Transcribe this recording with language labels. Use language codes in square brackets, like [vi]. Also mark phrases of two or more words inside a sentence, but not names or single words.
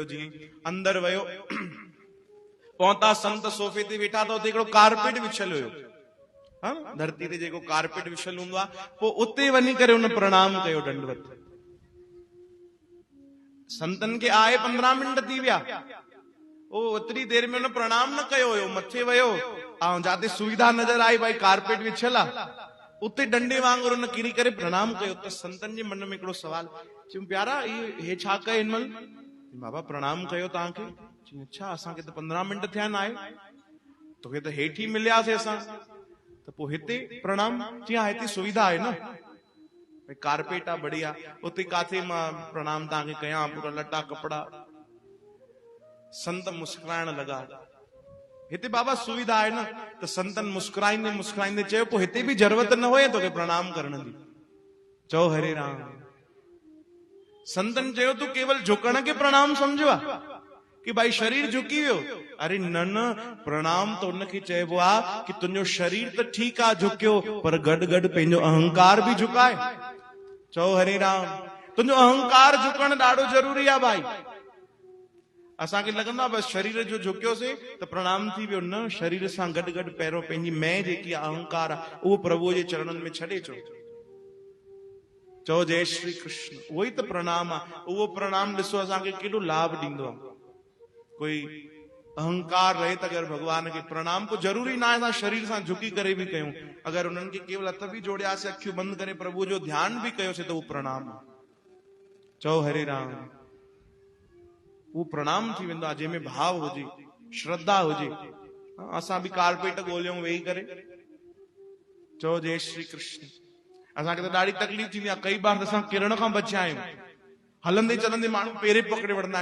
[sd] जीअं अंदर वियो, पहुता, संत सोफे ते वेठा त उते हिकिड़ो कारपेट विछल हुयो, हा धरती ते जेको कारपेट विछल हूंदो आहे। पोइ उते वञी करे उन प्रणाम कयो, दंडवत। संतन खे आए 15 मिंट थी विया, ओ ओतिरी देर में उन प्रणाम न कयो हुयो। मथे वियो ऐं जाते सुविधा नजर आई, भाई कारपेट विछल आहे, उते डंडे वांगुरु उन किरी करे प्रणाम कयो। त संतन जे मन में हिकिड़ो सवाल, चयूं प्यारा हे छा कयो हिन महिल? बाबा प्रणाम कयो तव्हांखे। अच्छा असांखे त 15 मिंट थिया न आहे, तोखे त हेठि ई मिलियासीं असां, त पोइ हिते प्रणाम? जी हा हिते सुविधा आहे न, कारपेट आहे बढ़िया, उते काथे मां प्रणाम तव्हांखे कयां, पूरा लटा कपड़ा। संत मुस्कुराइण लगा, हिते बाबा सुविधा आहे न। त संतन मुस्कुराईंदे मुस्कुराईंदे चयो पोइ हिते भी जरूरत न हुए तोखे प्रणाम करण जी, चओ हरे राम। संतन चयो तू केवल झुकण खे प्रणाम समझो आहे कि भाई शरीर झुकी वियो? अरे न न, प्रणाम तो उनखे चइबो आहे कि तुंहिंजो शरीर त ठीकु आहे झुकियो, पर गॾु गॾु पंहिंजो अहंकार भी झुकाए, चओ हरे राम। तुंहिंजो अहंकार झुकण ॾाढो जरूरी आहे भाई। असांखे लॻंदो आहे बसि शरीर जो झुकियोसीं त प्रणाम थी वियो, न, शरीर सां गॾु गॾु पहिरियों पंहिंजी मैं जेकी आहे, अहंकार आहे, उहो प्रभुअ जे चरणनि में छॾे अचो, चओ जय श्री कृष्ण। उहो ई त प्रणाम आहे। उहो प्रणाम ॾिसो असांखे केॾो लाभ ॾींदो आहे। कोई अहंकार रहे त अगरि भगवान खे प्रणाम, को जरूरी न आहे असां शरीर सां झुकी करे भी कयूं, अगरि उन्हनि खे केवल हथ भी जोड़ियासीं, अखियूं बंदि करे प्रभु जो ध्यान भी कयोसीं त उहो प्रणाम आहे, चओ हरे राम। वो प्रणाम थी वेंदो आहे जंहिंमें भाव हुजे, श्रद्धा हुजे। असां भी कारपेट ॻोल्हियूं वेही करे, चओ जय श्री कृष्ण। असांखे त ॾाढी तकलीफ़ थींदी आहे, कई बार असां किरण खां बचिया आहियूं, हलंदे चलंदे माण्हू पेरे पकड़े वठंदा आहिनि।